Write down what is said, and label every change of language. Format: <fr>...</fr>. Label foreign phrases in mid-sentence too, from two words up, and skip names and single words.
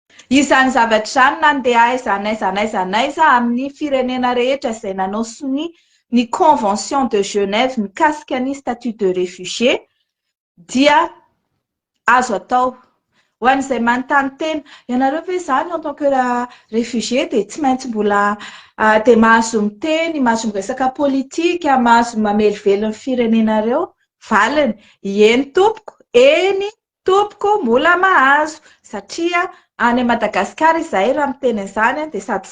<mg>Izany zavatra izany nandeha aiza amin'ny firenena rehetra izay nanao soni ny</mg> <fr>convention de Genève</fr> <mg>mikasika ny</mg> <fr>statut de réfugié</fr> <mg>dia azo atao. Ho an'izay manontany tena, ianareo ve izany</mg> <fr>en tant que réfugié</fr> <mg>dia tsy maintsy mbola dia mahazo miteny, mahazo miresaka politika, mahazo mamelively ny firenenareo? Valiny, eny tompoko, eny tompoko mbola mahazo satria any Madagasikara izahay raha miteny izany dia sady</mg>